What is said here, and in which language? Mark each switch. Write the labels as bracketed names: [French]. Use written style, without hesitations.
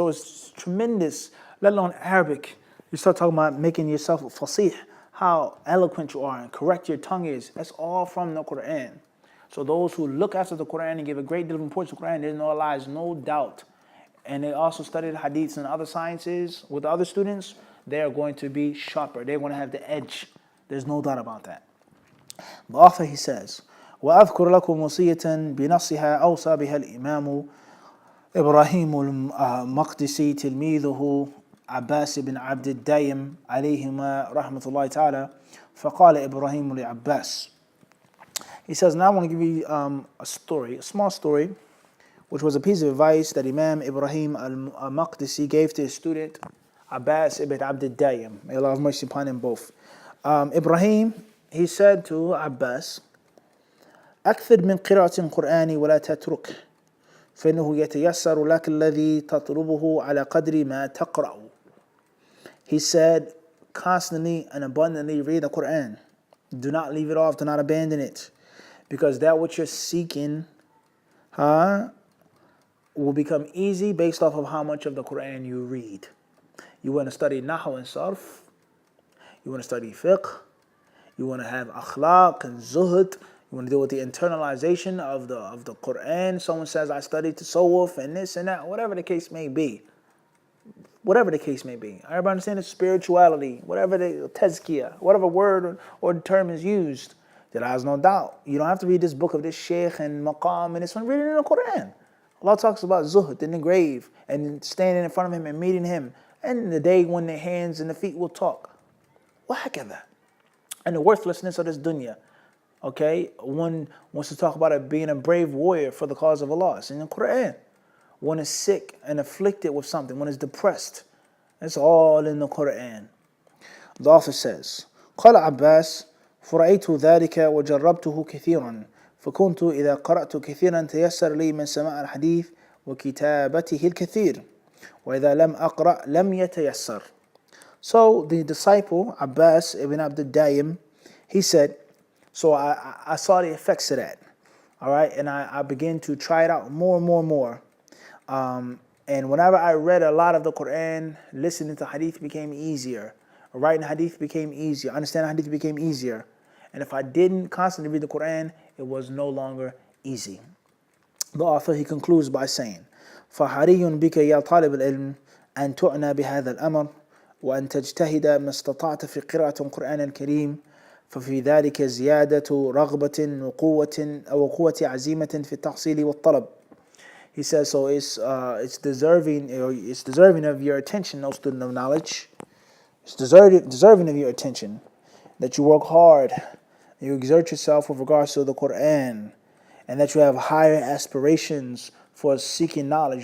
[English] So it's tremendous, let alone Arabic. You start talking about making yourself fasih, how eloquent you are and correct your tongue is. That's all from the Quran. So those who look after the Quran and give a great deal of importance to the Quran, there's no doubt. And they also study the hadiths and other sciences with other students, they are going to be sharper. They're going to have the edge. There's no doubt about that. The author, he says, [Arabic] وأذكر لكم وصية بنصها أوصى بها الإمام إبراهيم المقدسي تلميذه عباس بن عبد الدايم عليهما رحمة الله تعالى فقال إبراهيم لعباس. [English] He says, now I want to give you a story, a small story, which was a piece of advice that Imam Ibrahim al-Maqdisi gave to his student Abbas ibn Abd al-Dayyim. May Allah have mercy upon them both. Ibrahim, he said to Abbas, [Arabic] أكثر من قراءة القرآن ولا تترك فإنه يتيسر لك الذي تطلبه على قدر ما تقرأ. [English] He said, constantly and abundantly read the Quran. Do not leave it off, do not abandon it. Because that which you're seeking will become easy based off of how much of the Quran you read. You want to study Nahu and Sarf. You want to study fiqh. You want to have akhlaq and zuhud. You want to deal with the internalization of the Quran. Someone says, I studied tasawwuf and this and that, whatever the case may be. Whatever the case may be. Everybody understand the spirituality, whatever the tazkiyah, whatever word or term is used. There is no doubt. You don't have to read this book of this sheikh and maqam and this one. Read it in the Quran. Allah talks about zuhd in the grave and standing in front of him and meeting him. And the day when the hands and the feet will talk. [Arabic] وهكذا. [English] And the worthlessness of this dunya. Okay? One wants to talk about it being a brave warrior for the cause of Allah. It's in the Quran. One is sick and afflicted with something. One is depressed. It's all in the Quran. The author says, [Arabic] قال عباس فرأيت ذلك وجربته كثيرا فكنت إذا قرأت كثيرا تيسر لي من سماع الحديث وكتابته الكثير وإذا لم أقرأ لم يتيسر. [English] So the disciple Abbas ibn Abd al-Dayyim, he said, so I saw the effects of that. All right, and I began to try it out more and more and more. And whenever I read a lot of the Quran, listening to hadith became easier. Writing hadith became easier. Understanding hadith became easier. And if I didn't constantly read the Quran, it was no longer easy. The author, he concludes by saying, [Arabic] فَحَرِيٌّ بِكَ يَا طَالِبَ الْعِلْمِ أَن تُعْنَى بِهَذَا الْأَمْرِ وأن تجتهد ما استطعت في قراءة القرآن الكريم ففي ذلك زيادة رغبة وقوة عزيمة في التحصيل والطلب. [English] He says, so it's deserving of your attention, O student of knowledge. It's deserving of your attention that you work hard, you exert yourself with regards to the Quran, and that you have higher aspirations for seeking knowledge.